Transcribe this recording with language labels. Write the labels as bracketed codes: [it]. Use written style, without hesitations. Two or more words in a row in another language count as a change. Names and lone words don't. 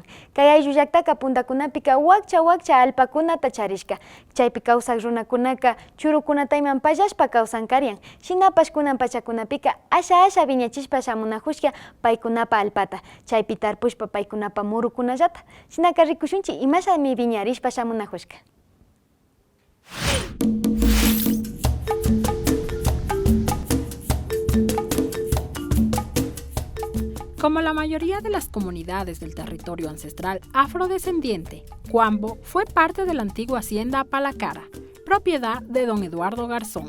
[qu] Kay ayllu llaktaka puntakunapika wakcha alpakunata charishka. Chaypi kawsak runakunaka churukunatayman pallashpa kawsankarian. Shinapash kunan pachakunapika asha viñachishpa shamunajushka paykunapa alpata. Chaypi tarpushpa paykunapa murukunallata. Shinaka rikushunchi imashami viñarishpa shamunajushka. [es] Como la mayoría de las comunidades del territorio ancestral afrodescendiente, Guambo fue parte de la antigua hacienda Palacara, propiedad de don Eduardo Garzón.